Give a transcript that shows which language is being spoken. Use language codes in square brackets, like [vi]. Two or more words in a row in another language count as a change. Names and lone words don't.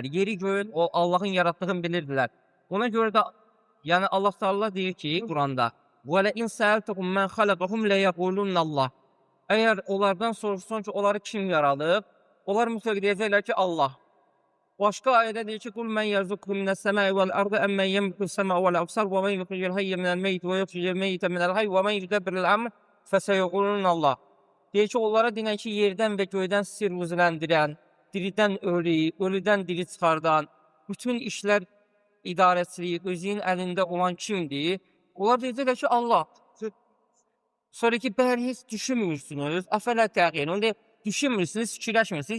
[az] Yeri göyün, o Allahın yaratdığını bilirdilər. Ona görə də yəni Allah Teala deyir ki, Quranda: [ar] "ولئن سألتهم من خلقهم ليقولن الله." [az] Əgər onlardan soruşsan ki, onları kim yaradıb? Onlar mütləq deyəcəklər ki, Allah. Başqa ayədə deyir ki: [ar] "قل من يرزقكم من السماء والأرض أمن يملك السماء والأبصار ومن يخرج الحي من الميت ويخرج الميت من الحي ومن يدبر الأمر فسيقولون الله." [az] Deyir ki, onlara deyir ki, yerdən və göydən sir rüzləndirən, diridən ölü, ölüdən diri çıxardan, bütün işlər idarəçiliyi özünün əlində olan kimdir? Onlar deyəcəklər ki, Allah. Sonra ki, bəli, heç düşünmürsünüz, əfələ təqin, onu düşünmürsünüz, fikirləşmirsiniz.